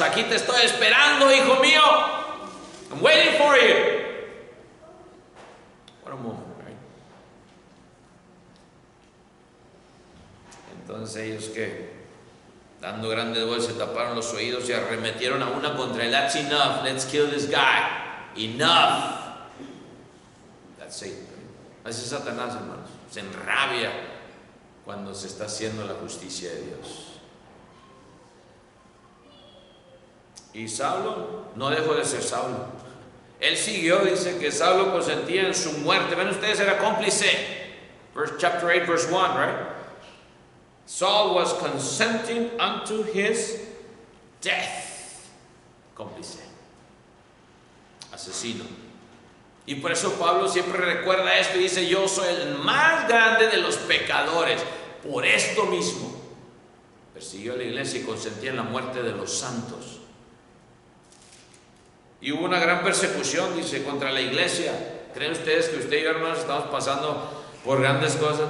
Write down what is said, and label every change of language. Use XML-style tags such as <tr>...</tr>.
<es>Aquí te estoy esperando, hijo mío.</es> <en>I'm waiting for you. What a moment, right?</en> <es>Entonces ellos que, dando grandes voces, se taparon los oídos y arremetieron a una contra él.</es> <en>That's enough, let's kill this guy. Enough. That's it.</en> <es>Así es Satanás, hermanos. Se enrabia cuando se está haciendo la justicia de Dios. Y Saulo no dejó de ser Saulo. Él siguió, dice que Saulo consentía en su muerte. Ven ustedes, era cómplice.</es> <en>Chapter 8, verse 1, right? Saul was consenting unto his death.</en> <es>Cómplice. Asesino. Y por eso Pablo siempre recuerda esto y dice: yo soy el más grande de los pecadores. Por esto mismo persiguió a la iglesia y consentía en la muerte de los santos. Y hubo una gran persecución, dice, contra la iglesia. ¿Creen ustedes que usted y yo, hermanos, estamos pasando por grandes cosas?</es>